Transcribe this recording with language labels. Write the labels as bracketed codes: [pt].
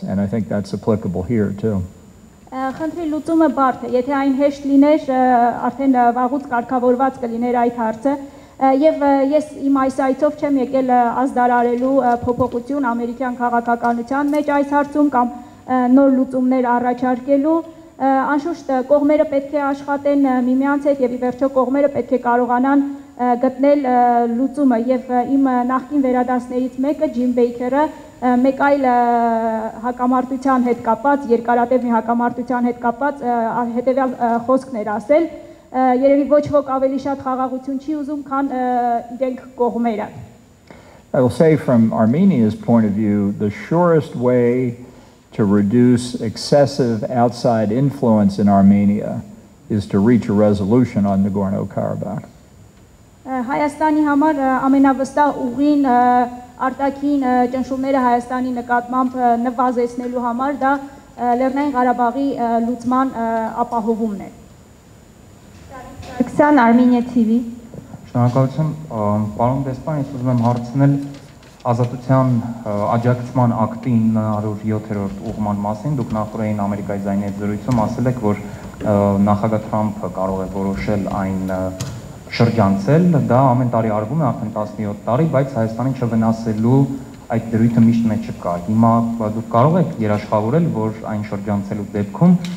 [en] And I think that's applicable here too. [hy] Խնդրի լուծումը բարդ է, եթե այն հեշտ լիներ, արդեն վաղուց կարգավորված կլիներ այդ հարցը, եւ ես իմ այս այցով չեմ եկել ազդարարելու փոփոխություն ամերիկյան քաղաքականության մեջ այս հարցում կամ նոր լուծումներ առաջարկելու, անշուշտ կողմերը պետք է աշխատեն միմյանց հետ եւ ի վերջո կողմերը պետք է կարողանան գտնել լուծումը եւ իմ նախկին վերադասներից մեկը Ջիմ Բեյքերը մեկ այլ հակամարտության հետ կապված, երկարատև մի հակամարտության հետ կապված հետեւյալ խոսքներ ասել, երևի ոչ ոք ավելի շատ խաղաղություն չի ուզում, քան իրենք կողմերը. [en] I will say from Armenia's point of view, the surest way to reduce excessive outside influence in Armenia is to reach a resolution on Nagorno-Karabakh. [hy] Հայաստանի համար ամենավստահ ուղին արտաքին ճնշումները Հայաստանի նկատմամբ նվազեցնելու համար դա Լեռնային Ղարաբաղի լուծման ապահովումն է։ [en] Aleksandr Armenia TV. [hy] Շնորհակալություն, պարոն դեսպան, ես ուզում եմ հարցնել ազատության աջակցման ակտի 907-րդ ուղղման մասին։ Դուք նախորդին Ամերիկայի ձայնի հետ զրույցում ասել եք, որ նախագահ Թրամփը կարող է որոշել այն շրջանցել, դա ամեն տարի արվում է արդեն 17 տարի, բայց Հայաստանին չվնասելու այդ դրույթը միշտ մեջ չկա։ Հիմա դուք կարող եք երաշխավորել, որ այն շրջանցելու դեպքում